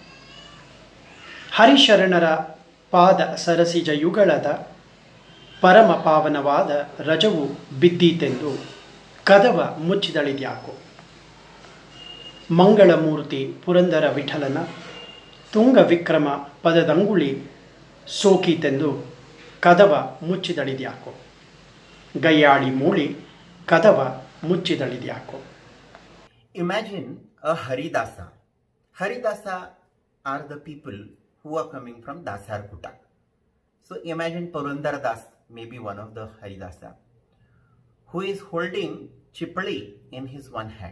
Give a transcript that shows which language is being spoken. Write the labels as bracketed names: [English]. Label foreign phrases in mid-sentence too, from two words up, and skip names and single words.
[Kannada] ಹರಿಶರಣರ ಪಾದ ಸರಸಿಜ ಯುಗಳದ ಪರಮ ಪಾವನವಾದ ರಜವು ಬಿದ್ದೀತೆಂದು ಕದವ ಮುಚ್ಚಿದಳಿದ್ಯಾಕೋ ಮಂಗಳಮೂರ್ತಿ ಪುರಂದರ ವಿಠಲನ ತುಂಗ ವಿಕ್ರಮ ಪದದಂಗುಳಿ ಸೋಕೀತೆಂದು ಕದವ ಮುಚ್ಚಿದಳಿದ್ಯಾಕೋ ಗಯ್ಯಾಳಿ ಮೂಳಿ ಕದವ ಮುಚ್ಚಿದಳಿದ್ಯಾಕೋ. [English] Imagine a Haridasa. Haridasa are the people who are coming from Dasarakuta. So imagine Purandardas, maybe one of the Haridasa, who is holding chipali in his one hand.